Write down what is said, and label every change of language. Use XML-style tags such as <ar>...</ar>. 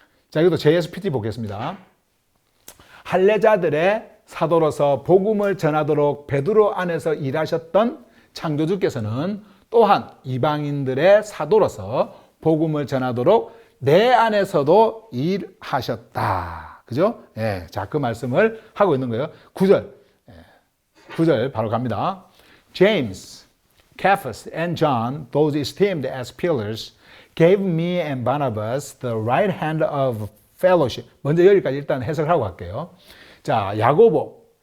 <ko>자, 이것도 JSPT 보겠습니다. 할례자들의 사도로서 복음을 전하도록 베드로 안에서 일하셨던 창조주께서는 또한 이방인들의 사도로서 복음을 전하도록 내 안에서도 일하셨다. 그죠? 예. 자, 그 말씀을 하고 있는 거예요. 9절. 예. 9절 바로 갑니다.</ko> <en>James, Cephas, and John, those esteemed as pillars, gave me and Barnabas the right hand of fellowship.</en> <ko>먼저 여기까지 일단 해석을 하고 갈게요. 자, 야고보.</ko>